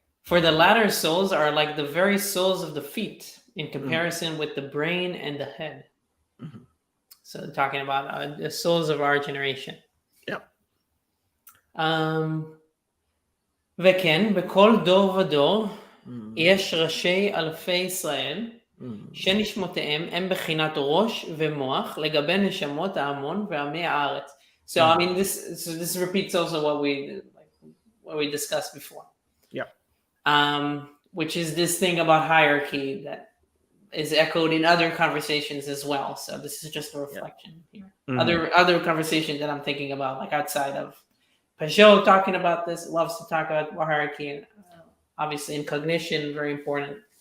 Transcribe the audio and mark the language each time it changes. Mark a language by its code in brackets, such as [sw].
[en] For the latter souls are like the very souls of the feet in comparison with the brain and the head. So they're talking about the souls of our generation. Yep. [he] וכן, בכל דור ודור יש ראשי אלפי ישראל שנשמותיהם הם בחינת ראש ומוח לגבי נשמות ההמון ועמי הארץ. [en] So I mean, this repeats also what we discussed before. Yeah. Which is this thing about hierarchy that is echoed in other conversations as well. So this is just a reflection here. Other conversations that I'm thinking about, like outside of Peugeot talking about this, loves to talk about hierarchy, and obviously in cognition, very important.